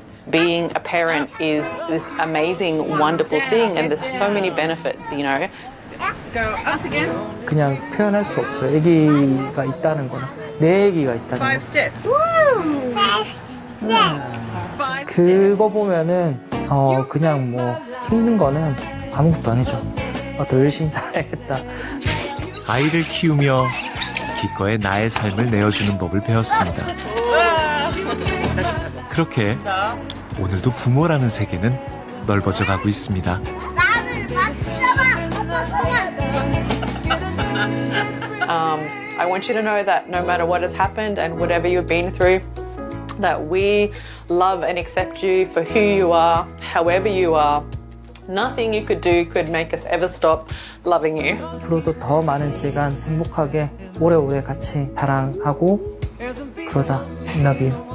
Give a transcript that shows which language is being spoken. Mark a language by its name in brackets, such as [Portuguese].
[English] Being a parent is this amazing, wonderful thing, and there's so many benefits, [Korean] 그냥 표현할 수 없어요. 아기가 있다는 거는 내 아기가 있다는 거. 그거 보면은 그냥 뭐 힘든 거는 아무것도 아니죠. 더 열심히 살아야겠다. 아이를 키우며 기꺼이 나의 삶을 내어주는 법을 배웠습니다. 그렇게 오늘도 부모라는 세계는 넓어져 가고 있습니다. [English] I want you to know that no matter what has happened and whatever you've been through, that we love and accept you for who you are, however you are. Nothing you could do could make us ever stop loving you. [Korean] 앞으로도 더 많은 시간 행복하게 오래오래 같이 사랑하고 그러자. [English] Love you.